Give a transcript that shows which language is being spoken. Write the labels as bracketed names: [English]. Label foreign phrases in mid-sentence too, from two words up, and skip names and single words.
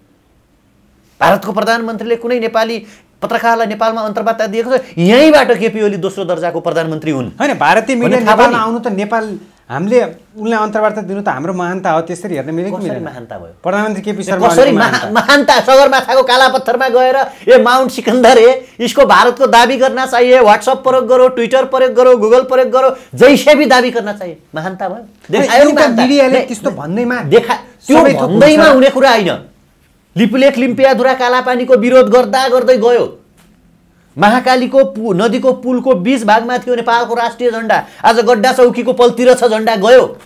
[Nepali] भारतको प्रधानमन्त्रीले कुनै नेपाली पत्रकारलाई नेपालमा अन्तर्वार्ता दिएको छ? यहीँबाट केपी ओली दोस्रो दर्जाको प्रधानमन्त्री हुन्। होइन, भारतीय मिडिया नेपालमा आउनु त नेपाल हामीले उनलाई अन्तर्वार्ता दिनु त हाम्रो महानता हो। त्यसरी हेर्न मिलेको मिलेन? महानता भयो प्रधानमन्त्री केपी शर्मा कसरी महानता? सगरमाथाको कालापत्थरमा गएर [Hindi] माउन्ट सिकन्दर इसको भारत को दावी करना चाहिए, व्हाट्सएप प्रयोग करो, ट्विटर प्रयोग करो, गूगल प्रयोग करो, जैसे भी दावी करना चाहिए। [Nepali] महानता भयो। मिडियाले त्यस्तो भन्दैमा त्यो भन्दैमा हुने कुरा हैन। लिपुलेख लिम्पियाधुरा कालापानीको विरोध गर्दा गर्दै गयो। महाकालीको नदीको पुलको 20 भागमा थियो नेपालको राष्ट्रिय झण्डा, आज गड्डा चौकीको पलतिर छ झण्डा गयो।